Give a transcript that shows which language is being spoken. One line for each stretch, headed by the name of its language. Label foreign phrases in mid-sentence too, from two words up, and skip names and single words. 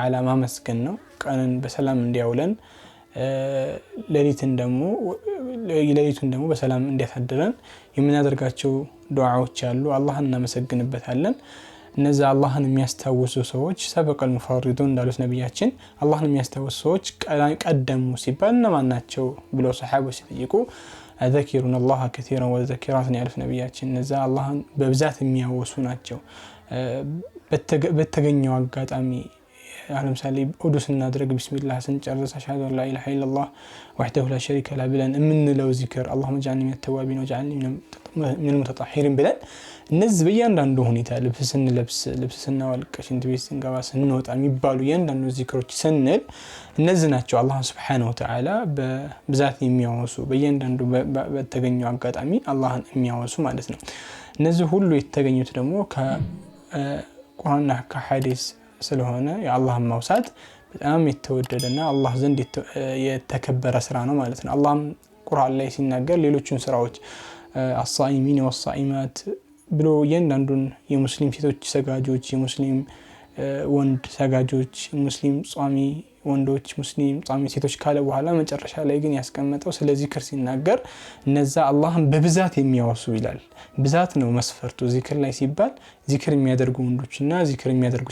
Amharic: Ta'ala ማመስገን ነው። ቀንን በሰላም እንዲያውለን ሌሊቱን ደግሞ በሰላም እንዲያሳድረን የምናደርጋቸው ዱዓዎች አሉ። አላህን እናመሰግንበታለን። እነዛ አላህን የሚያስታውሱ ሰዎች
Arabic: سبق المفردون
Amharic: እንዳሉት ነብያችን አላህን የሚያስታውሱ ሰዎች ቀደሙ ሲባል እነማን ናቸው ብለው ሰሃቦች ሲጠይቁ
Arabic: الذاكرون الله كثيرا والذاكرات
Amharic: ያሉት ነብያችን እነዛ አላህን በብዛት የሚያወሱ ናቸው። በተገኘው አጋጣሚ ለምሳሌ ዑዱ ስናደርግ ቢስሚላህ ስንጨርስ
Arabic: أشهد أن لا إله إلا الله وحده لا شريك له
Amharic: ብለን የምንለው ዚክር
Arabic: اللهم اجعلني من التوابين واجعلني من المتطهرين
Amharic: ብለን እነዚህ በእያንዳንዱ ሁኔታ ልብስ ስንለብስ ልብስ ስናወልቅ ሽንት ቤት ስንገባ ስንወጣ የሚባሉ እያንዳንዱ ዚክሮች ስንል እነዚህ ናቸው አላህ
Arabic: سبحانه وتعالى
Amharic: በብዛት የሚያወሱ በእያንዳንዱ በተገኘው አጋጣሚ አላህን የሚያወሱ ማለት ነው እነዚህ ሁሉ የተገኙት ደግሞ ከቁርአንና ከሐዲስ ስለሆነ የአላህን ማውሳት በጣም የተወደደና አላህ ዘንድ የተከበረ ስራ ነው ማለት ነው አላህም ቁርአን ላይ ሲናገር ሌሎችን ስራዎች
Arabic: الصائمين والصائمات
Amharic: ብሎ እያንዳንዱን የሙስሊም ሴቶች ሰጋጆች የሙስሊም ወንድ ሰጋጆች ሙስሊም ጿሚ ወንዶች ሙስሊም ጿሚ ሴቶች ካለ በኋላ መጨረሻ ላይ ግን ያስቀመጠው ስለዚህ ዚክር ሲናገር እነዛ አላህን በብዛት የሚያወሱ ይላል ብዛት ነው መስፈርቱ ዚክር ላይ ሲባል ዚክር የሚያደርጉ ወንዶችና ዚክር የሚያደርጉ